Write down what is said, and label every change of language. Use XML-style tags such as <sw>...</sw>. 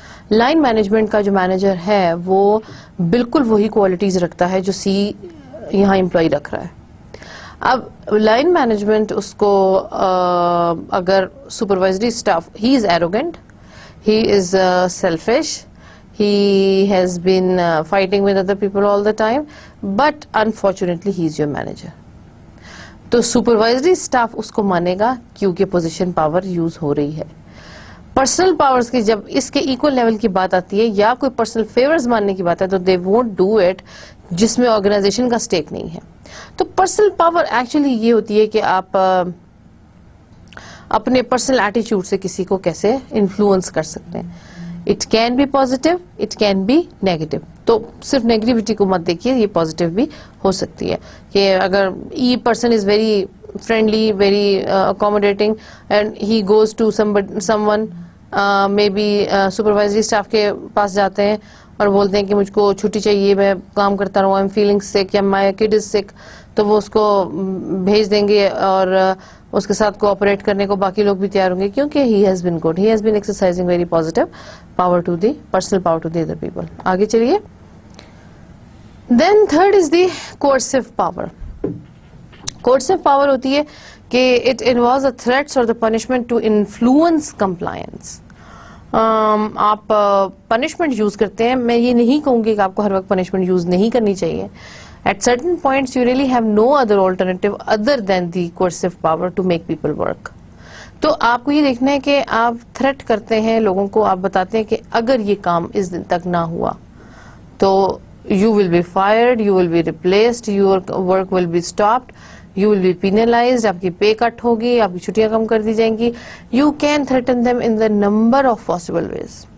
<ur>Line management کا جو manager ہے وہ بالکل وہی کوالٹیز رکھتا ہے جو سی یہاں امپلائی رکھ رہا ہے. اب لائن مینجمنٹ اس کو اگر supervisory staff,</ur> <en>He is arrogant, he is selfish, he has been fighting with other people all the time, but unfortunately he is your manager.</en> <ur>تو سپروائزری اسٹاف اس کو مانے گا کیونکہ پوزیشن پاور یوز ہو رہی ہے. Personal powers کی جب اس کے equal level کی بات آتی ہے یا کوئی پرسنل فیورز ماننے کی بات ہے تو</ur> <en>they won't do it</en> <ur>جس میں آرگنائزیشن کا اسٹیک نہیں ہے. تو پرسنل پاور ایکچولی یہ ہوتی ہے کہ آپ اپنے پرسنل ایٹیچیوڈ سے کسی کو کیسے انفلوئنس کر سکتے ہیں.</ur> <en>It can be positive, it can be negative.</en> <ur>تو صرف نیگیٹیوٹی کو مت دیکھیے, یہ پازیٹیو بھی ہو سکتی ہے کہ اگر</ur> <en>a person is very friendly, very accommodating, and he goes to someone maybe supervisory staff</en> <ur>کے پاس جاتے ہیں اور بولتے ہیں کہ مجھ کو چھٹی چاہیے, میں کام کرتا رہوں,</ur> <en>I'm feeling sick</en> <ur>یا</ur> <en>my kid is sick,</en> <ur>تو وہ اس کو بھیج دیں گے اور اس کے ساتھ کوآپریٹ کرنے کو باقی لوگ بھی تیار ہوں گے کیونکہ</ur> <en>he has been good, he has been exercising very positive power to the personal power to the other people.</en> <ur>آگے چلیے.</ur> <en>Then third is the coercive power. coercive power</en> <ur>ہوتی ہے کہ</ur> <en>it involves the threats or the punishment to influence compliance.</en> <ur>آپ punishment use کرتے ہیں, میں یہ نہیں کہوں گی کہ آپ کو ہر وقت پنشمنٹ یوز نہیں کرنی چاہیے.</ur> <en>At certain points you really have no other alternative other than the coercive power to make people work.</en> <ur>تو آپ کو یہ دیکھنا ہے کہ آپ تھریٹ کرتے ہیں لوگوں کو, آپ بتاتے ہیں کہ اگر یہ کام اس دن تک نہ ہوا تو</ur> <en>you will be fired, you will be replaced, your work will be stopped, you will be penalized,</en> <ur>آپ کی پے کٹ ہوگی, آپ کی چھٹیاں کم کر دی جائیں گی.</ur> <en>You can threaten them in the number of possible ways.</en>